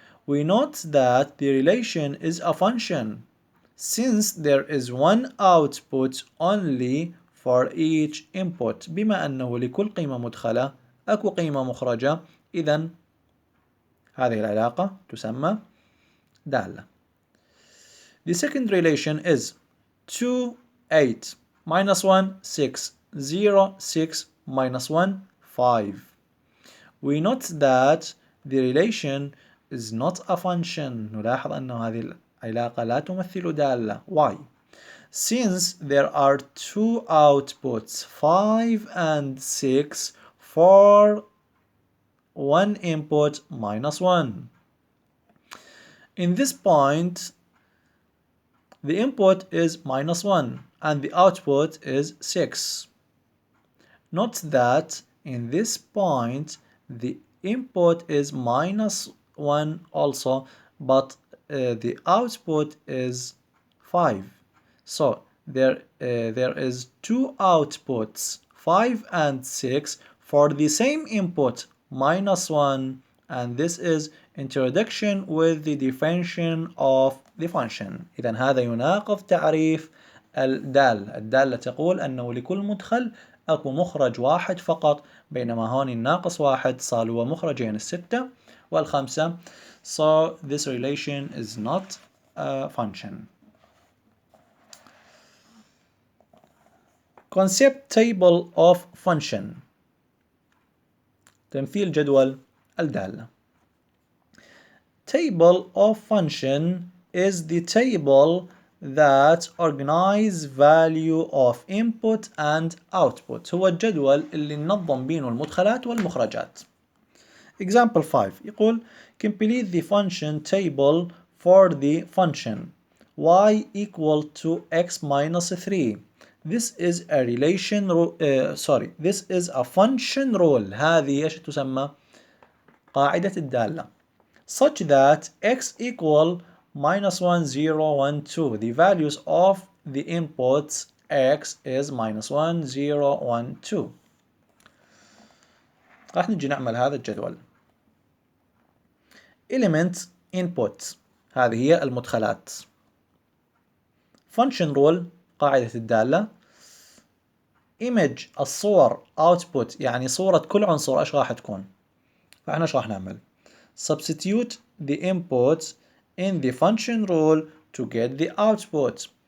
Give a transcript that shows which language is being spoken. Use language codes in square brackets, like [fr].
[en] We note that the relation is a function since there is one output only for each input. [ar] بما أنه لكل قيمة مدخلة أكو قيمة مخرجة إذن هذه العلاقة تسمى دالة. [en] The second relation is 2, 8, minus 1, 6, 0, 6, minus 1 5. We note that the relation is not a function. [ar] نلاحظ أن هذه العلاقة لا تمثل دالة. [en] Why? Since there are two outputs 5 and 6 for one input minus 1. In this point, the input is minus 1 and the output is 6. Note that in this point the input is minus 1 also, but the output is 5. So there is two outputs 5 and 6 for the same input minus 1, and this is introduction with the definition of the function. [ar] إذا هذا يناقض تعريف الدالة تقول أنه لكل مدخل أكو مخرج واحد فقط، بينما هون الناقص واحد صار هو مخرجين الستة والخمسة. [en] So this relation is not a function. Concept table of function. [ar] تمثيل جدول الدالة. [en] Table of function is the table that organize value of input and output. [ar] هو الجدول اللي ننظم بينه المدخلات والمخرجات. [en] Example 5 [ar] يقول [en] complete the function table for the function y equal to x minus 3. This is a relation this is a function rule. [ar] هذه ايش تسمى؟ قاعدة الدالة. [en] Such that x equal minus 1 0 1 2. The values of the inputs x is minus 1 0 1 2. [ar] راح نجي نعمل هذا الجدول. [en] element input [ar] هذه هي المدخلات. [en] function rule [ar] قاعدة الدالة. [en] image [ar] الصور [en] output [ar] يعني صورة كل عنصر ايش راح تكون؟ فاحنا ايش راح نعمل؟ [en] substitute the inputs in the function rule to get the output.